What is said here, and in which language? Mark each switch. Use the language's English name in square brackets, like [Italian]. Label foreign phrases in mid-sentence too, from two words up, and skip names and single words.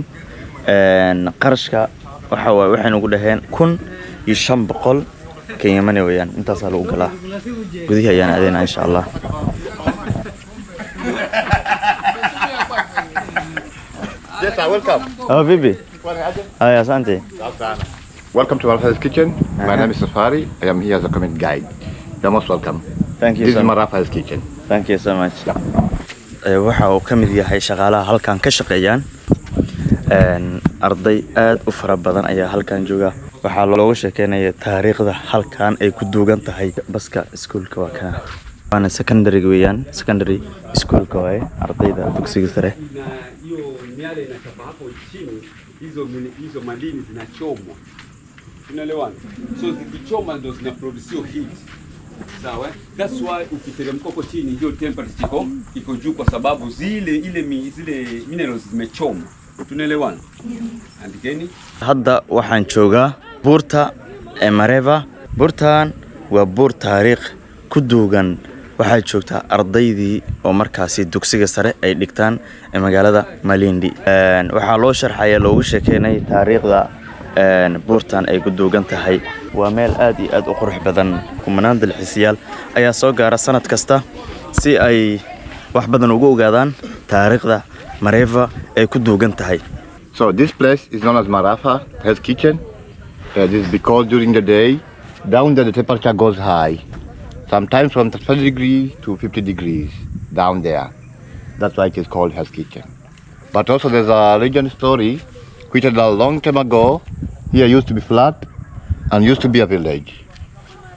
[Somali] qarashka waxa way waxaan ugu dhaheen 1500 [English] Kenya money [Somali] weeyaan. intaas lagu galaa. gudihii ayaan aadayna insha Allah. [English] Welcome. Oh, Bibi. Hi, asante. Welcome to Marava Hills Kitchen. My name is Safari. I am here as a comment guide. You're most welcome. Thank you This so is much. Marava Hills Kitchen. Thank you so much. [Somali] waxa uu ka mid yahay shaqaalaha halkan ka shaqeeyaan. arday aad u fara badan ayaa halkan jooga. waxaa looga sheekeynaya taariikhda halkan ay ku duugan tahay. baska iskuulka waa kana. waana secondary weeyaan. secondary iskuulka waaye ardayda dugsiga sare. [Swahili] miale inachapa hapo chini, hizo madini zinachomwa, unaelewana? So zikichoma ndo zina [English] produce heat, [Swahili] sawa? [English] That's why [Swahili] ukiteremka huko chini hiyo temperature iko juu, kwa sababu zile minerals zimechomwa, tunaelewana? Andikeni. [Somali] hadda waxaan joogaa buurta Marava. buurtan waa buur taariikh ku duugan. waxaa joogta ardaydii oo markaasi dugsiga sare ay dhigtaan magaalada Malindi. waxaa loo sharxaya loogu sheekeynay taariikhda buurtan ay ku duugan tahay. waa meel aad iyo aad u qurux badan. kumanaan dalxiisayaal ayaa soo gaara sanad kasta si ay wax badan ugu ogaadaan taariikhda Marava ay ku duugan tahay. [English] So this place is known as Marava Hills Kitchen. This is because during the day, down there the temperature goes high. Sometimes from 30 degrees to 50 degrees down there. That's why it is called Hell's Kitchen. But also there's a legend story which a long time ago here used to be flat and used to be a village.